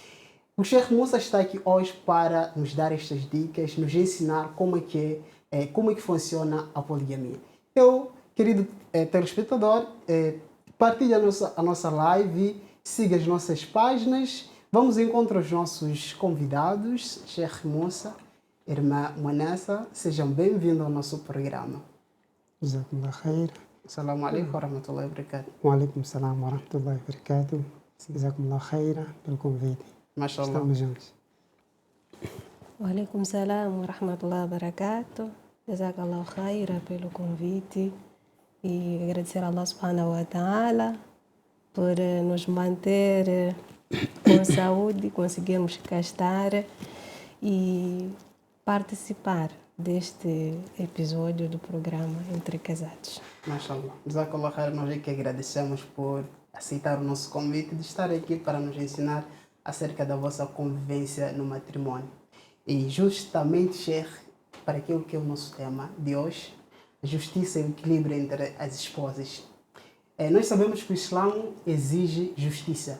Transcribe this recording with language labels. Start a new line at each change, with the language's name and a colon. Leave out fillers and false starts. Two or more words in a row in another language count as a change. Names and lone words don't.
Portuguese: O Sheikh Musa está aqui hoje para nos dar estas dicas, nos ensinar como é que funciona a poligamia. Eu, querido telespectador, partilhe a nossa live, siga as nossas páginas. Vamos encontrar os nossos convidados, Sheikh Musa, irmã Mwanassa, sejam bem-vindos ao nosso programa.
Arabic: جزاكم الله خير. السلام عليكم ورحمة الله وبركاته. وعليكم السلام ورحمة الله وبركاته. جزاكم الله خير
Portuguese: pelo convite. Mashallah. Estamos juntos.
Arabic: وعليكم السلام ورحمة الله وبركاته. جزاك الله خير
Portuguese: pelo convite e agradecer a
Arabic: الله سبحانه وتعالى
Portuguese: por nos manter com saúde, conseguirmos cá estar e participar deste episódio do programa Entre Casados. Mashallah.
Arabic: جزاك الله خير,
Portuguese: nós é que agradecemos por aceitar o nosso convite de estar aqui para nos ensinar acerca da vossa convivência no matrimônio. E justamente, Sheikh, para aquilo que é o nosso tema de hoje, a justiça e o equilíbrio entre as esposas. Nós sabemos que o Islã exige justiça.